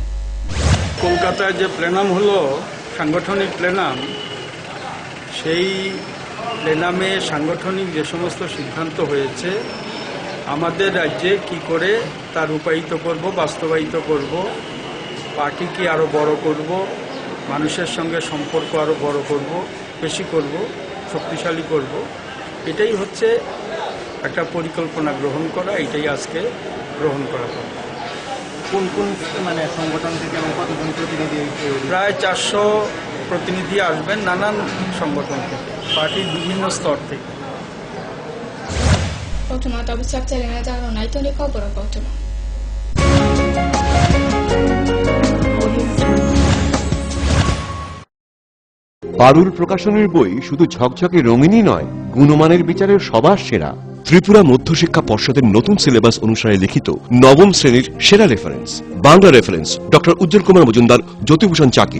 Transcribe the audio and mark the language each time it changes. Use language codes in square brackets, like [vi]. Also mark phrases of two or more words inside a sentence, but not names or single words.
[bn] কলকাতায় যে প্লেনাম হলো সাংগঠনিক প্লেনাম, সেই প্লেনামে সাংগঠনিক যে সমস্ত সিদ্ধান্ত হয়েছে আমাদের রাজ্যে কি করে তা রূপায়িত করব, বাস্তবায়িত করব, পার্টিকে আরও বড় করব, মানুষের সঙ্গে সম্পর্ক আরও বড় করব, বেশি করব, শক্তিশালী করব, এটাই হচ্ছে একটা পরিকল্পনা গ্রহণ করা। এটাই আজকে গ্রহণ করা হবে। কোন কোন মানে সংগঠন থেকে এবং কতজন প্রতিনিধি? প্রায় 400 প্রতিনিধি আসবেন নানান সংগঠন থেকে, পার্টির বিভিন্ন স্তর থেকে। [trp] Kotuma tabu chapter na jaro nai to ni khobor kotuma. [bn] পারুল প্রকাশনের বই শুধু ঝকঝকে রঙিনই নয়, গুণমানের বিচারের সবার সেরা। ত্রিপুরা মধ্যশিক্ষা পর্ষদের নতুন সিলেবাস অনুসারে লিখিত নবম শ্রেণীর সেরা রেফারেন্স। বাংলা রেফারেন্স ডক্টর উজ্জ্বল কুমার মজুমদার, জ্যোতিভূষণ চাকি।